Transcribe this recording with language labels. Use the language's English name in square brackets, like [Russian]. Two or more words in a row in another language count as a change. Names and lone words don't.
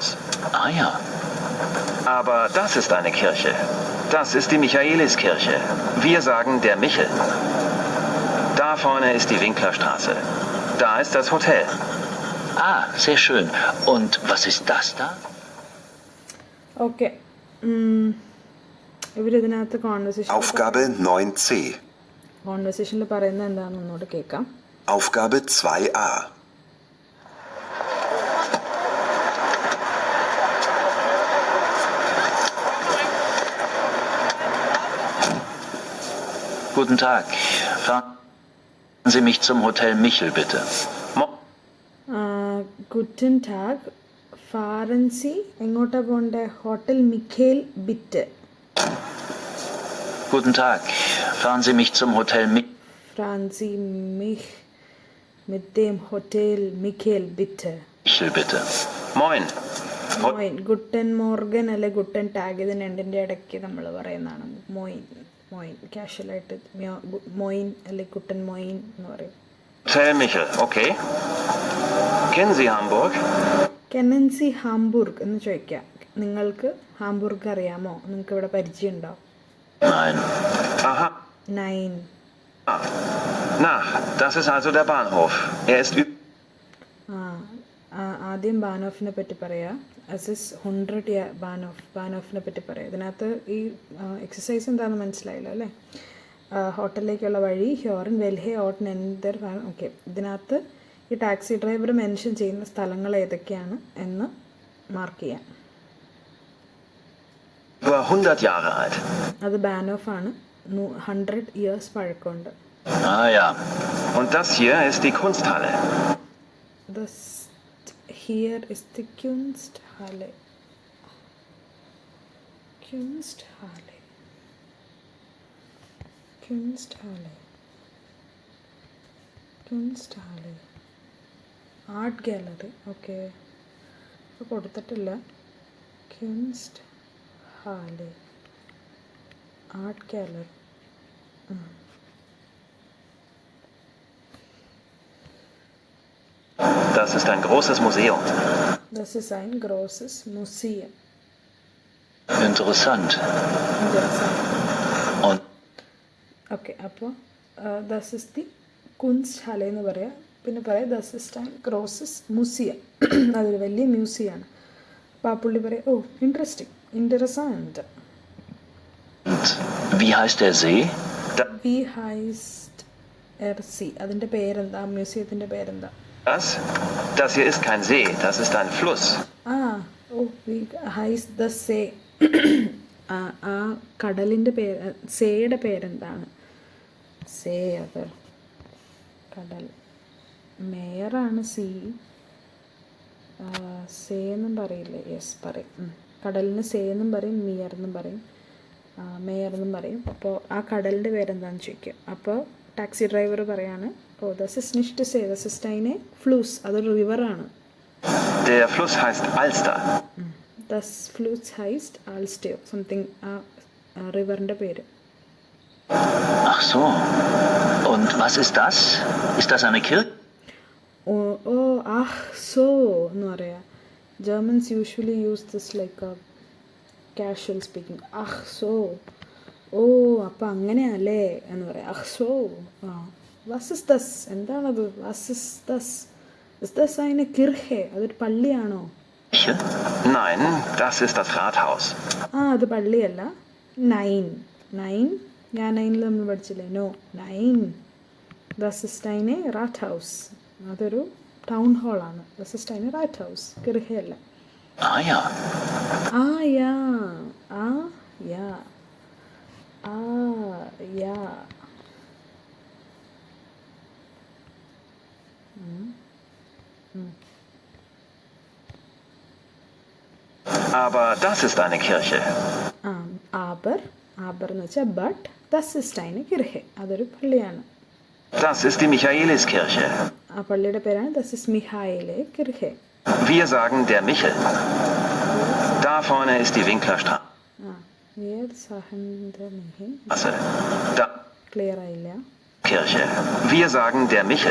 [German] Ah ja. Aber das ist eine Kirche. Das ist die Michaeliskirche. Wir sagen der Michel. Da vorne ist die Winklerstraße. Da ist das Hotel. Ah, sehr schön. Und was ist das da? [Malayalam] ഓക്കെ. ഇവരിതിനകത്ത് [German] Aufgabe 9c. [Malayalam] കോൺവെർസേഷനിൽ പറയുന്നത് എന്താണെന്ന് ഒന്നുകൂടെ കേൾക്കാം. [German] Aufgabe 2a. Guten Tag. Fahren Sie mich zum Hotel Michel, bitte. Guten Tag. Fahren Sie [Malayalam] എങ്ങോട്ടാ പോണ്ടേ? [German] Hotel Michel bitte. Guten Tag. Fahren Sie mich zum Hotel Michel. Fahren Sie mich mit dem Hotel Michael bitte. Michel, bitte. Moin. മോയിൻ. Guten Morgen [Malayalam] അല്ലെ [German] Guten Tag, [Malayalam] ഇത് രണ്ടിൻ്റെ ഇടയ്ക്ക് നമ്മൾ പറയുന്നതാണ്. [German] മോയിൻ. [Malayalam] മോയിൻ കാഷ്വലായിട്ട് മോയിൻ അല്ലെ [German] Guten Moin [Malayalam] എന്ന് പറയും. [German] Hotel Michel, okay. Kennen Sie Hamburg? Kennen Sie Hamburg [Malayalam] എന്ന് ചോദിക്കാം. നിങ്ങൾക്ക് ഹാംബുർഗ് അറിയാമോ? നിങ്ങൾക്ക് ഇവിടെ പരിചയം ഉണ്ടോ? [German] Nein. Aha. 9. Ah. Na, das ist also der Bahnhof. Er ist [Malayalam] ആദ്യം ബാനോഫിനെ പറ്റി പറയാം. അസിസ് 100 ബാനോഫിനെ പറ്റി പറയാം. ഇതിനകത്ത് ഈ എക്സസൈസ് എന്താണെന്ന് മനസ്സിലായല്ലോ അല്ലേ? ഹോട്ടലിലേക്കുള്ള വഴി, [German] Hören, welche, Ort, nennt der. [Malayalam] ഓക്കെ, ഇതിനകത്ത് ഈ [English] taxi driver [Malayalam] മെൻഷൻ ചെയ്യുന്ന സ്ഥലങ്ങൾ ഏതൊക്കെയാണ് എന്ന് മാർക്ക് ചെയ്യാം. [German] über 100 Jahre alt. [Malayalam] അത് ബാനോഫാണ്. 100 ഇയേഴ്സ് പഴക്കമുണ്ട്. [German] Ah ja. Und das hier ist die Kunsthalle. [English] This here is the Kunsthalle. [German] Kunsthalle. Kunsthalle. Kunsthalle. [English] art gallery. [Malayalam] ഓക്കെ, ഇപ്പോൾ കൊടുത്തിട്ടില്ല. [English] Kunsthalle art gallery. [German] Das ist ein großes Museum. Das ist ein großes Museum. Interessant. Und [Malayalam] ഓക്കെ, അപ്പോൾ [German] Das ist die Kunsthalle [Malayalam] എന്ന് പറയാം. പിന്നെ പറയാം [German] Das ist ein großes Museum. [Malayalam] അതൊരു വലിയ മ്യൂസിയമാണ്. അപ്പോൾ ആ പുള്ളി പറയാം, ഓ ഇൻട്രസ്റ്റിംഗ്, ഇൻട്രസൻറ്റ്. [German] wie heißt der See? Wie heißt der See. [Malayalam] അതിൻ്റെ പേരെന്താ? മ്യൂസിയത്തിൻ്റെ പേരെന്താ? [German] Das hier ist kein See, das ist ein Fluss. Wie heißt der See. [Malayalam] ആ കടലിൻ്റെ പേര്, സേയുടെ പേരെന്താണ്? സേ, അത് കടൽ. മേയറാണ് സീ. സേ എന്നും പറയില്ലേ? യെസ് പറയും. കടലിന് സേ എന്നും പറയും, മിയർ എന്നും പറയും, മേയർ എന്നും പറയും. അപ്പോൾ ആ കടലിൻ്റെ പേരെന്താണെന്ന് ചോദിക്കും. അപ്പോൾ ടാക്സി ഡ്രൈവർ പറയാണ്, [German] Oh das ist nicht See, das ist eine Fluss. [Malayalam] അതൊരു റിവറാണ്. [German] Der Fluss heißt Alster. Das Fluss heißt ആൽസ്റ്റയോ സംതിങ്, ആ റിവറിൻ്റെ പേര്. Ach so. Und was ist das? Ist das eine Kirche? Ach so [Malayalam] എന്ന് പറയാം. [English] Germans usually use this like a casual speaking. [German] Ach so, [Malayalam] ഓ അപ്പം അങ്ങനെയല്ലേ എന്ന് പറയാം. [German] Ach so. Was ist das, എന്താണത്? Was ist das, ist das eine Kirche? [Malayalam] അതൊരു പള്ളിയാണോ? [German] Nein, das ist das Rathaus. [Malayalam] അത് പള്ളിയല്ല. നൈൻ ഞാൻ നൈനിൽ നമ്മൾ പഠിച്ചില്ലേ? [German] നോ, നൈൻ. Das ist eine Rathaus. [Malayalam] അതൊരു ടൗൺ ഹാളാണ്. [German] Das ist eine Rathaus, [Malayalam] കിർഹയല്ല. [German] Ah ja. Ja ja ja. Aber das ist eine Kirche. ആബർ [Malayalam] എന്ന് വെച്ചാൽ [German] ബട്ട്. Das ist eine Kirche, [Malayalam] അതൊരു പള്ളിയാണ്. [German] Das ist die Michaeliskirche. [Malayalam] ആ പള്ളിയുടെ പേരാണ് [German] Das ist Michaelis Kirche. Wir sagen der Michel. Da vorne ist die Winklerstraße. Da [Malayalam] ക്ലിയർ ആയില്ല. [German] Kirche. Wir sagen der Michel.